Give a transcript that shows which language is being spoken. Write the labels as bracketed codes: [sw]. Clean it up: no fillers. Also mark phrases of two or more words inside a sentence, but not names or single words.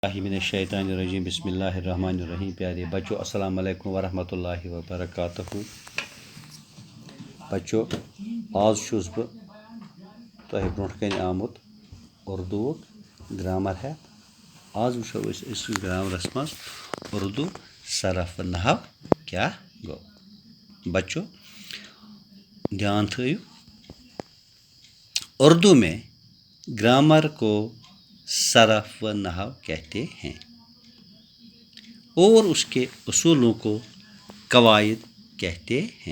[ar] من الشیطان الرجیم بسم اللہ الرحمن الرحیم. [ur] پیارے بچوں [ar] السلام علیکم ورحمۃ اللہ وبرکاتہ. [ks] بچوں آز چھُس بہٕ تۄہہِ برونٛٹھ کَنہِ آمُت اردوٗوُک گرامر ہٮ۪تھ. آز وٕچھو أسۍ أکِس گرامرَس منٛز اردو صرف و نحو کیٛاہ گوٚو. [ur] بچوں [ks] دھیان تھٲیِو [ur] اردو میں گرامر کو صرف و نحو کہتے ہیں اور اس کے اصولوں کو قواعد کہتے ہیں.